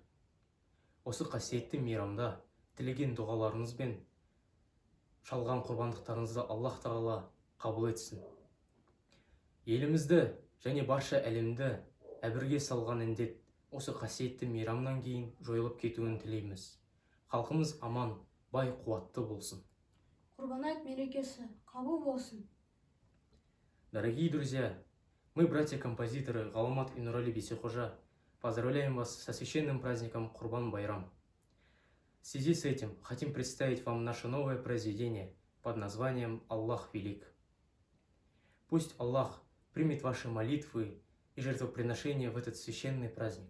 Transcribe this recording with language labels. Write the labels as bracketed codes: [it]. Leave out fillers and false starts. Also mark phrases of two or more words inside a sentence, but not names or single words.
[kk] Осы қасиетті мейрамда тілеген дұғаларыңыз бен шалған құрбандықтарыңызды Аллах тағала қабыл етсін. Елімізді және барша әлемді әбірге салған індет осы қасиетті мейрамнан кейін жойылып кетуін тілейміз. Халқымыз аман, бай, қуатты болсын. Құрбан айт мерекесі қабыл болсын. [ru] Дорогие друзья, мы, братья-композиторы Ғаламат и Нурали Бейсеқожа, поздравляем вас со священным праздником Курбан-Байрам. В связи с этим хотим представить вам наше новое произведение под названием «Аллах велик». Пусть Аллах примет ваши молитвы и жертвоприношения в этот священный праздник.